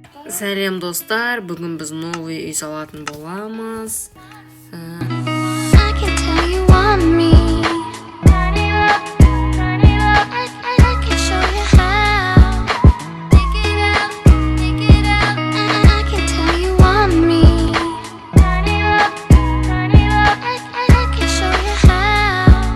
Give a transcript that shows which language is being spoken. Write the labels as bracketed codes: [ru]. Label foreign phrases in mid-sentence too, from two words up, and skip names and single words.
[kk] Сәлем достар, бүгін біз новый үй салатын боламыз. [en] I can tell you want me. I can show you how. Take it out, take it out. I can tell you want me. I can show you how.